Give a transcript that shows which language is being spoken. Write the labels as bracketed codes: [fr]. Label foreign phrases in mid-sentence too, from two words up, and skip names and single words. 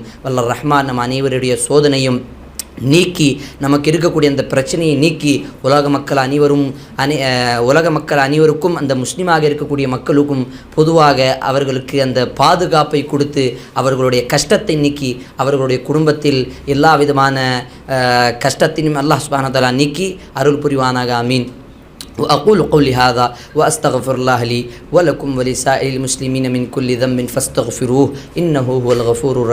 [ta] வல்ல ரஹ்மான் நம் அனைவருடைய சோதனையும் நீக்கி நமக்கு இருக்கக்கூடிய அந்த பிரச்சனையை நீக்கி உலக மக்கள் அனைவருக்கும் அந்த முஸ்லீமாக இருக்கக்கூடிய மக்களுக்கும் பொதுவாக அவர்களுக்கு அந்த பாதுகாப்பை கொடுத்து அவர்களுடைய கஷ்டத்தை நீக்கி அவர்களுடைய குடும்பத்தில் எல்லா விதமான கஷ்டத்தினும் [ar] الله سبحانه وتعالى [ta] நீக்கி அருள் புரிவானாக. ஆமீன். [ar] وأقول قولي هذا وأستغفر الله لي ولكم ولسائر المسلمين من كل ذنب فاستغفروه إنه هو الغفور الرحيم.